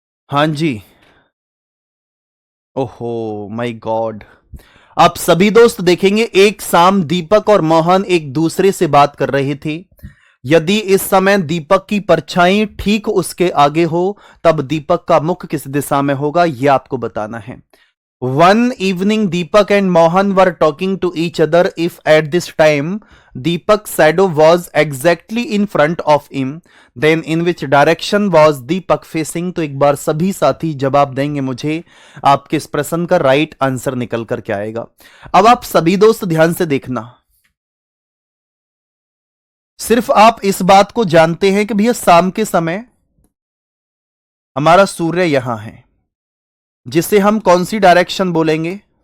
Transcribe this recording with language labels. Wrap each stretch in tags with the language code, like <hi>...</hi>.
<hi>हाँ जी। ओहो</hi> <en>My God.</en> <hi>आप सभी दोस्त देखेंगे, एक शाम दीपक और मोहन एक दूसरे से बात कर रहे थे। यदि इस समय दीपक की परछाई ठीक उसके आगे हो, तब दीपक का मुख किस दिशा में होगा, यह आपको बताना है।</hi> <en>One evening, Deepak and Mohan were talking to each other if at this time Deepak's shadow was exactly in front of him, then in which direction was Deepak facing?</en> <hi>तो एक बार सभी साथी जवाब देंगे मुझे, आपके इस प्रश्न का राइट आंसर निकल कर क्या आएगा। अब आप सभी दोस्त ध्यान से देखना, सिर्फ आप इस बात को जानते हैं कि भैया शाम के समय हमारा सूर्य यहां है, जिसे हम कौन सी डायरेक्शन बोलेंगे?</hi>